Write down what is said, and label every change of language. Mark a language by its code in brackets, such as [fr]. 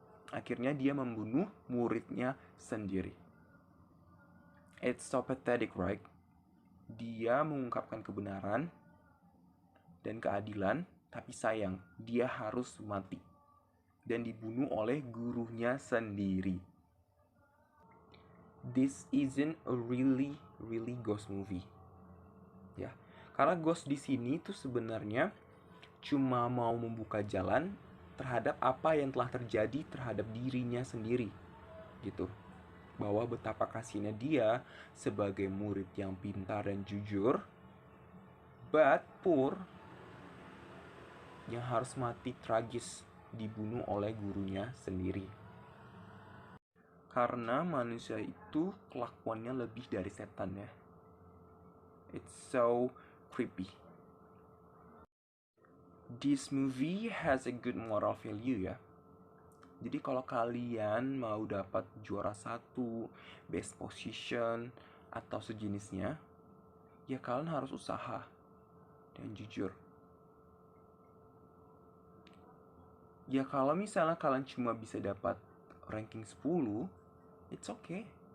[id] Akhirnya dia membunuh muridnya sendiri. [en] It's so pathetic, right? [id] Dia mengungkapkan kebenaran dan keadilan, tapi sayang, dia harus mati dan dibunuh oleh gurunya sendiri. [en] This isn't a really ghost movie. [id] Ya, karena ghost di sini tuh sebenarnya cuma mau membuka jalan terhadap apa yang telah terjadi terhadap dirinya sendiri, gitu. Bahwa betapa kasihnya dia sebagai murid yang pintar dan jujur, [en] but poor, [id] yang harus mati tragis dibunuh oleh gurunya sendiri. Karena manusia itu kelakuannya lebih dari setan, ya. [en] It's so creepy. This movie has a good moral value, ya. [id] Jadi kalau kalian mau dapat juara 1, [en] best position, [id] atau sejenisnya, ya kalian harus usaha dan jujur. Ya kalau misalnya kalian cuma bisa dapat ranking 10, [en] it's okay.